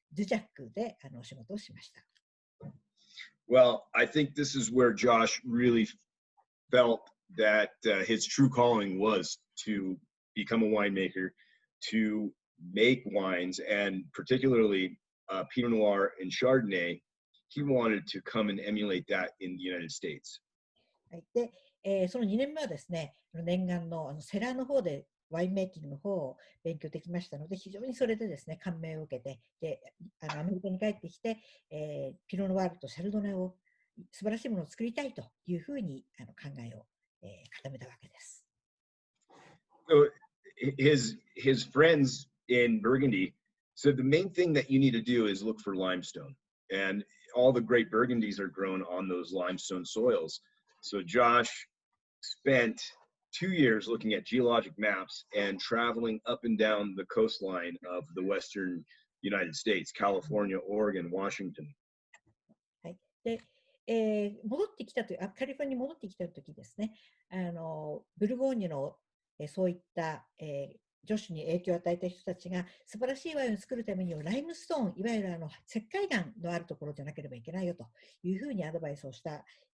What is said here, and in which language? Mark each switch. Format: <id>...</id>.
<ja>ドゥジャックで仕事をしました。</ja> <en>Well, I think this is where Josh really felt that his true calling was to become a winemaker, to make wines, and particularly Pinot Noir and Chardonnay. He wanted to come and emulate that in the United States.</en> <ja>はい。で、その2年目はですね、念願のセラーの方でワインメイキングの方を勉強できましたので、非常にそれでですね、感銘を受けて、でアメリカに帰ってきて、ピノノワールとシャルドネを素晴らしいものを作りたいというふうに考えを、固めたわけです。</ja> <en>So his friends in Burgundy said the main thing that you need to do is look for limestone, and all the great Burgundies are grown on those limestone soils. So Josh spent 2 years looking at geologic maps and traveling up and down the coastline of the western United States, California, Oregon, Washington.</en> <ja>はい。で、戻ってきたという、カリフォルニアに戻ってきたときですね、ブルゴーニュの、そういった、ジョシュに影響を与えた人たちが素晴らしいワインを作るためにはライムストーン、いわゆる石灰岩のあるところじゃなければいけないよというふうにアドバイスをさ</ja>